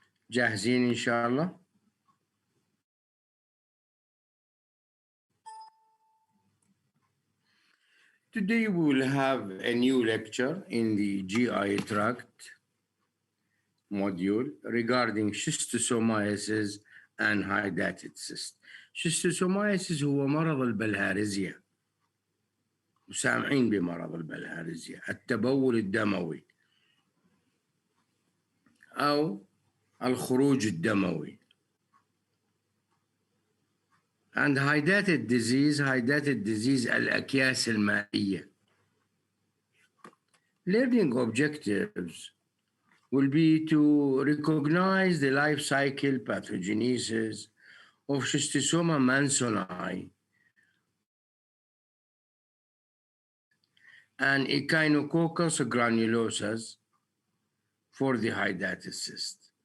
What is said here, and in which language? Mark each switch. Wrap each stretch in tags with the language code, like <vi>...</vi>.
<ar>جاهزين إن شاء الله؟</ar> <en>Today we will have a new lecture in the GI tract module regarding schistosomiasis and hydatid cyst.</en> <ar>schistosomiasis هو مرض البلهارزيا. مسامعين بمرض البلهارزيا، التبول الدموي أو الخروج الدموي.</ar> <en>And hydatid disease</en> <ar>الأكياس المائية.</ar> <en>Learning objectives will be to recognize the life cycle pathogenesis of Schistosoma mansoni and Echinococcosis granulosus for the hydatid cyst.</en>